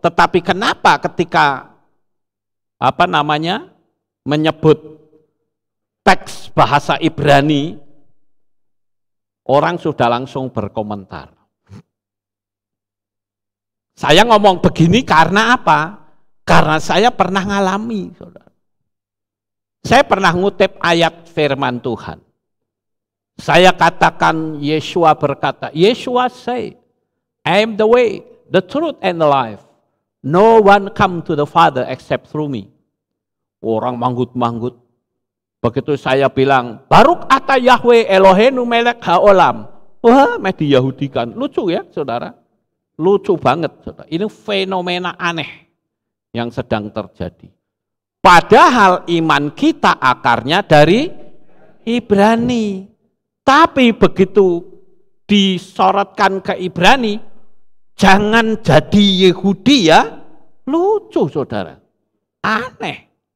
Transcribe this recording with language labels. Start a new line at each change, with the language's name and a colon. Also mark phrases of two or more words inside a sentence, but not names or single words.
Indonesian: Tetapi kenapa ketika menyebut teks bahasa Ibrani, orang sudah langsung berkomentar. Saya ngomong begini karena apa? Karena saya pernah ngalami, saudara. Saya pernah ngutip ayat firman Tuhan. Saya katakan, Yeshua berkata,
English: Yeshua say, I am the way, the truth, and the life. No one come to the Father except through me.
Indonesian: Orang manggut-manggut. Begitu saya bilang,
Hebrew: Baruk ata Yahweh Elohenu melek haolam.
Indonesian: Wah, di Yahudikan. Lucu ya, saudara? Lucu banget, saudara. Ini fenomena aneh yang sedang terjadi. Padahal iman kita akarnya dari Ibrani. Tapi begitu disorotkan ke Ibrani, jangan jadi Yehudi ya, lucu saudara, aneh.